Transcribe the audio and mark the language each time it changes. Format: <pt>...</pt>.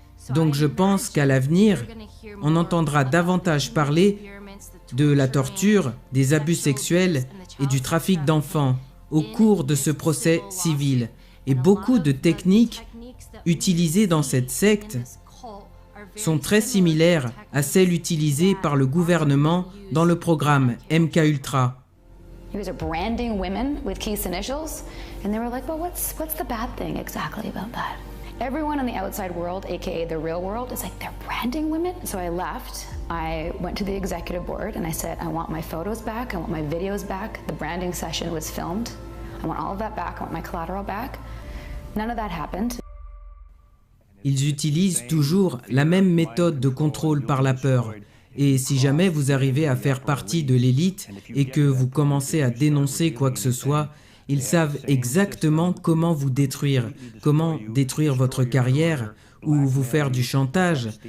<fr>Donc je pense qu'à l'avenir, on entendra davantage parler de la torture, des abus sexuels et du trafic d'enfants au cours de ce procès civil. Et beaucoup de techniques utilisées dans cette secte sont très similaires à celles utilisées par le gouvernement dans le programme MKUltra.</fr> <en>He was branding women with Keith's initials, and they were like, well, what's the bad thing exactly about that? Everyone in the outside world, aka the real world, is like, they're branding women? So I left, I went to the executive board, and I said, I want my photos back, I want my videos back, the branding session was filmed, I want all of that back, I want my collateral back. None of that happened.</en> <fr>Ils utilisent toujours la même méthode de contrôle par la peur. Et si jamais vous arrivez à faire partie de l'élite et que vous commencez à dénoncer quoi que ce soit, ils savent exactement comment vous détruire, comment détruire votre carrière ou vous faire du chantage.</fr>